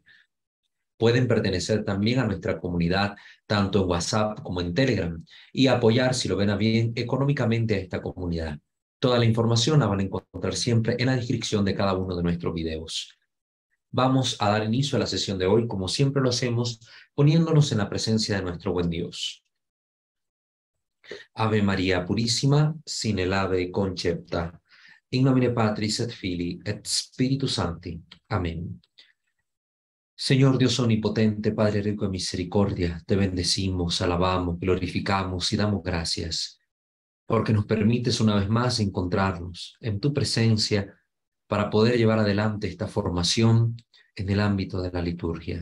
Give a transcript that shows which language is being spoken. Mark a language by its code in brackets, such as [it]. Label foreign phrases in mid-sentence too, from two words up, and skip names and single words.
[es] Pueden pertenecer también a nuestra comunidad, tanto en WhatsApp como en Telegram, y apoyar, si lo ven a bien, económicamente a esta comunidad. Toda la información la van a encontrar siempre en la descripción de cada uno de nuestros videos. Vamos a dar inicio a la sesión de hoy, como siempre lo hacemos, poniéndonos en la presencia de nuestro buen Dios. Ave María Purísima, sin el ave concepta. [la] In nomine Patris et Filii et Spiritus Sancti. [es] Amén. Señor Dios omnipotente, Padre rico en misericordia, te bendecimos, alabamos, glorificamos y damos gracias, porque nos permites una vez más encontrarnos en tu presencia para poder llevar adelante esta formación en el ámbito de la liturgia.